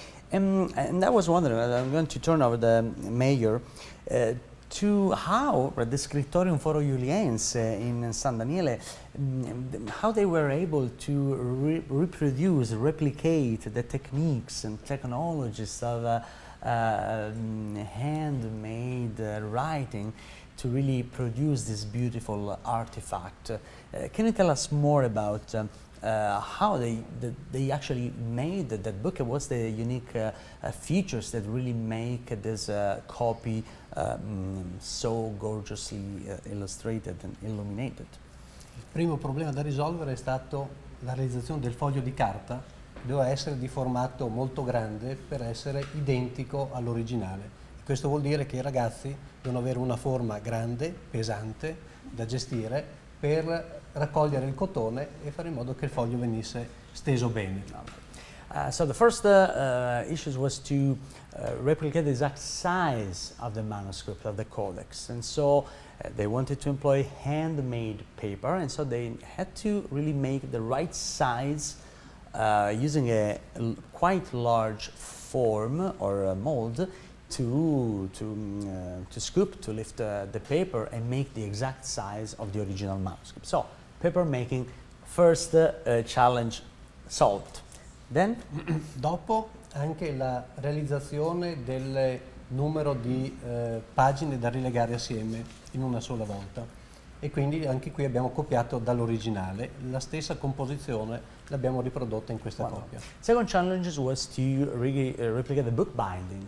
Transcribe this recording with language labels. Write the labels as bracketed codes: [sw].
[en] And I was wondering, I'm going to turn over the mayor to how the Scriptorium Foro Iuliense in San Daniele, how they were able to reproduce, replicate the techniques and technologies of handmade writing to really produce this beautiful artifact. Can you tell us more about how they actually made that book? What's the unique features that really make this copy so gorgeously illustrated and illuminated? [it] Il primo problema da risolvere è stato la realizzazione del foglio di carta. Doveva essere di formato molto grande per essere identico all'originale. Questo vuol dire che i ragazzi devono avere una forma grande, pesante, da gestire per raccogliere il cotone e fare in modo che il foglio venisse steso bene. [en] So the first issue was to replicate the exact size of the manuscript of the codex, and so they wanted to employ handmade paper, and so they had to really make the right size using a quite large form or a mold to scoop, to lift the paper and make the exact size of the original manuscript. So paper making, first challenge solved. Then [it] Dopo anche la realizzazione del numero di pagine da rilegare assieme in una sola volta, e quindi anche qui abbiamo copiato dall'originale, la stessa composizione l'abbiamo riprodotta in questa copia. [en] Second challenge was to replicate the book binding.